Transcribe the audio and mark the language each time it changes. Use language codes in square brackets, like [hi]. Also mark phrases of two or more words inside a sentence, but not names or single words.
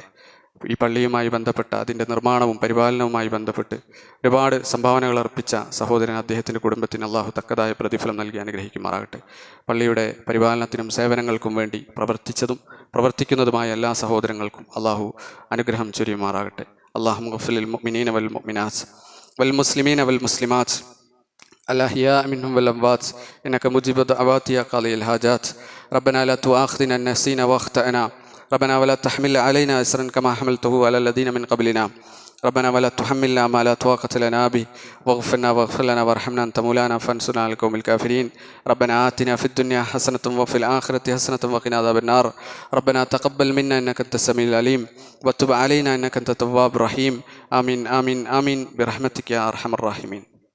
[ml] ഈ പള്ളിയുമായി ബന്ധപ്പെട്ട അതിൻ്റെ നിർമ്മാണവും പരിപാലനവുമായി ബന്ധപ്പെട്ട് ഒരുപാട് സംഭാവനകൾ അർപ്പിച്ച സഹോദരൻ അദ്ദേഹത്തിൻ്റെ കുടുംബത്തിന് അള്ളാഹു തക്കതായ പ്രതിഫലം നൽകി അനുഗ്രഹിക്കുമാറാകട്ടെ. പള്ളിയുടെ പരിപാലനത്തിനും സേവനങ്ങൾക്കും വേണ്ടി പ്രവർത്തിച്ചതും പ്രവർത്തിക്കുന്നതുമായ എല്ലാ സഹോദരങ്ങൾക്കും അള്ളാഹു അനുഗ്രഹം ചൊരിയുമാറാകട്ടെ. [ar] اللهم اغفر للمؤمنين والمؤمنات والمسلمين والمسلمات الأحياء منهم والأموات إنك مجيب الدعوات يا قاضي الحاجات ربنا لا تؤاخذنا إن نسينا واخطأنا ربنا ولا تحمل علينا إصرا كما حملته على الذين من قبلنا ربنا ولا تحملنا ما لا طاقة لنا به واغفر لنا وارحمنا أنت مولانا فانصرنا على القوم الكافرين ربنا آتنا في الدنيا حسنة وفي الآخرة حسنة وقنا عذاب النار ربنا تقبل منا إنك أنت السميع العليم وتب علينا إنك أنت التواب الرحيم آمين آمين آمين برحمتك يا أرحم الراحمين.